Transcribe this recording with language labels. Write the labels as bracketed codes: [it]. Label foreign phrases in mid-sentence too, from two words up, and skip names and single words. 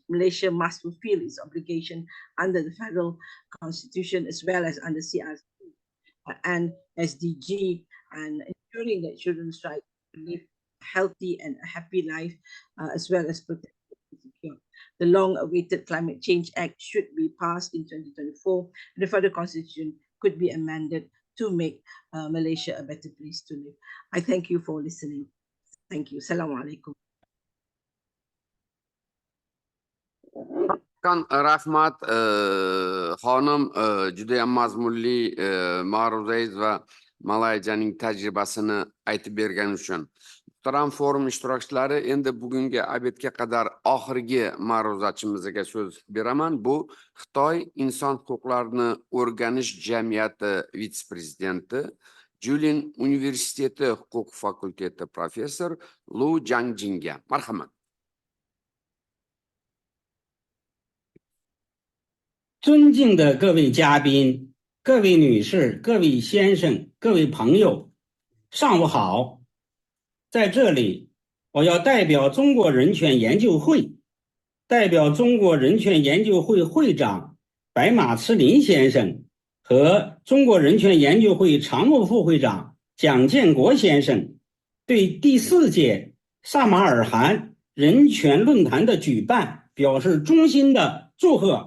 [en] Malaysia must fulfill its obligation under the federal constitution as well as under CRC and SDG, and ensuring that children's rights to live a healthy and a happy life as well as protected and secure. The long-awaited Climate Change Act should be passed in 2024, and the federal constitution could be amended to make Malaysia a better place to live. I thank you for listening. Thank you. [ar] Assalamu alaikum. [uz] Rahmat xonim, juda ham mazmunli ma'ruza va Malayziyaning tajribasini aytib bergani uchun. Muhtaram forum ishtirokchilari, endi bugungi obedga qadar oxirgi ma'ruzachimizga so'z beraman. Bu Xitoy inson huquqlarini o'rganish jamiyati vitse-prezidenti, Julin universiteti huquq fakulteti professor Lu Jangjinga. Marhamat. [zh] 尊敬的各位嘉宾、各位女士、各位先生、各位朋友，上午好！在这里，我要代表中国人权研究会，代表中国人权研究会会长白马赤林先生和中国人权研究会常务副会长蒋建国先生，对第4届萨马尔罕人权论坛的举办表示衷心的祝贺。